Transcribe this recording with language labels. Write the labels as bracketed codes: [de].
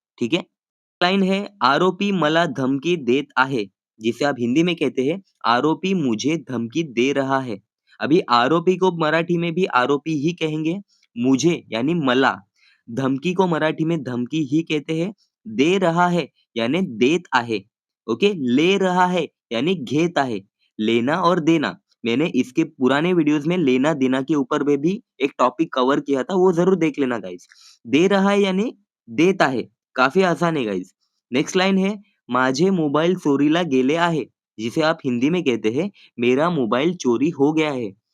[hi] ठीक है, लाइन है, [mr] आरोपी मला धमकी देत आहे, [hi] जिसे आप हिंदी में कहते हैं आरोपी मुझे धमकी दे रहा है। अभी आरोपी को मराठी में भी आरोपी ही कहेंगे, मुझे यानी मला, धमकी को मराठी में धमकी ही कहते हैं, दे रहा है यानी [mr] देत आहे। [hi] ओके, ले रहा है यानी [mr] घेत आहे। [hi] लेना और देना, मैंने इसके पुराने वीडियोस में लेना देना के ऊपर में भी एक टॉपिक कवर किया था, वो जरूर देख लेना गाइस। दे रहा है यानी देता है, काफी आसान है गाइस। नेक्स्ट लाइन है, [mr] माझे मोबाईल चोरीला गेले आहे, [hi] जिसे आप हिंदी में कहते हैं मेरा मोबाइल चोरी हो गया है।